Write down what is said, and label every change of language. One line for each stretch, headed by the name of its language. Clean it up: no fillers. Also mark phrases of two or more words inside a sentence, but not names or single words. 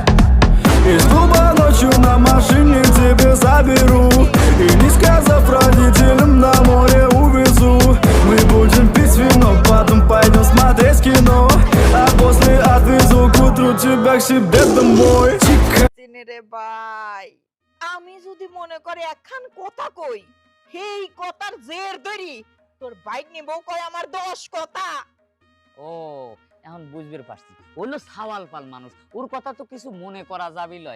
Russian: Из клуба ночью на машине тебе заберу, и не сказав родителям, на море увезу. Мы будем пить вино, потом пойдем смотреть кино, а после отвезу к утру тебя к себе домой.
Bangla: রে ভাই, আমি যদি মনে করে একখান কথা কই, সেই কথার জের ধরি তোর বাইক নিবো কয় আমার 10 কথা। ও এখন বুঝবে পারছি, হলো সাওয়াল পাল মানুষ, ওর কথা তো কিছু মনে করা যাবি লয়।